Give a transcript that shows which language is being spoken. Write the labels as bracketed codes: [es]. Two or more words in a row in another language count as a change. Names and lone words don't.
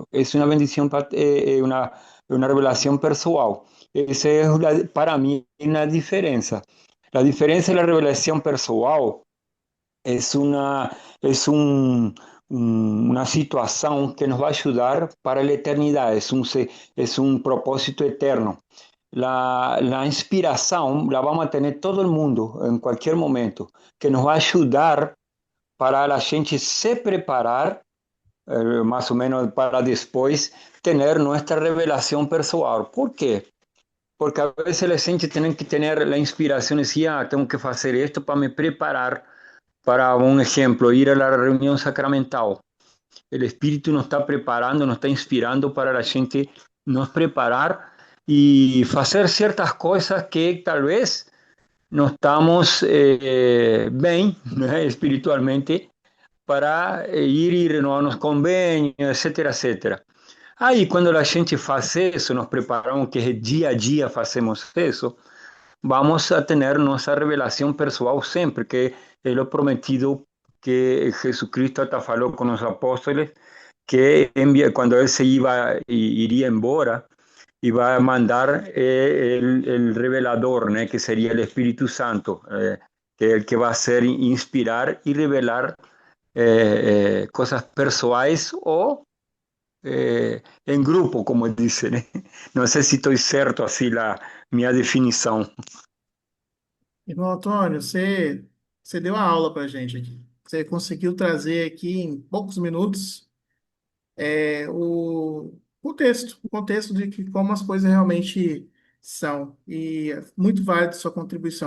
[pt] É uma bendição, uma revelação pessoal. Essa é, para mim, uma diferença. A diferença da revelação pessoal é uma situação que nos vai ajudar para a eternidade, é um propósito eterno. [es] La inspiración la vamos a tener todo el mundo en cualquier momento, que nos va a ayudar para la gente se preparar más o menos para después tener nuestra revelación personal. ¿Por qué? Porque a veces la gente tiene que tener la inspiración y decir, tengo que hacer esto para me preparar para, un ejemplo, ir a la reunión sacramental. El Espíritu nos está preparando, nos está inspirando para la gente nos [pt] preparar e fazer certas coisas que talvez não estamos bem, né, espiritualmente, para ir e renovar nos convênios, etc, etc. Aí, quando a gente faz isso, nos preparamos, que dia a dia fazemos isso, vamos a ter nossa revelação pessoal sempre, que é o prometido que Jesucristo até falou com os apóstolos, que quando ele se iria embora, [es] iba a mandar el revelador, ¿no? Que sería el Espíritu Santo, que es el que va a hacer inspirar y revelar cosas personales o en grupo, como dicen. No sé si estoy cierto así mi definición. [pt] Irmão Antônio, você deu a aula para a gente aqui. Você conseguiu trazer aqui em poucos minutos o contexto de que, como as coisas realmente são. E é muito válida sua contribuição.